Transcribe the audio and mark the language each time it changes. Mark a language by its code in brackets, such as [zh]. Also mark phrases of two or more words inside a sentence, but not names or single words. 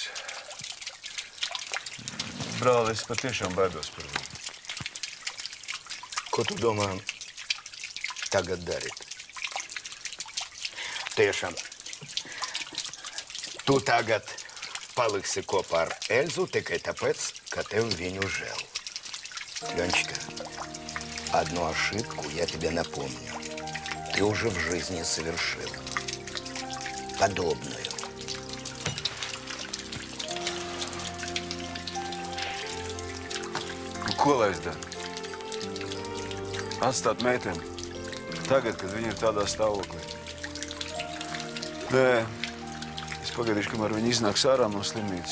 [lv] Brāli, es patiešām baidos par viņu. Ko tu domā tagad darīt? Tiešām, tu tagad paliksi kopā ar Elzu tikai tāpēc, ka tev viņu žēl. [ru] Леночка, одну ошибку я тебе напомню. Ты уже в жизни совершил подобную. [lv] Ko lai es daru? Atstāt meiteni tagad, kad viņa ir tādā stāvoklī. Nē, es pagaidīšu, kamēr viņa iznāks ārā no slimnīcas.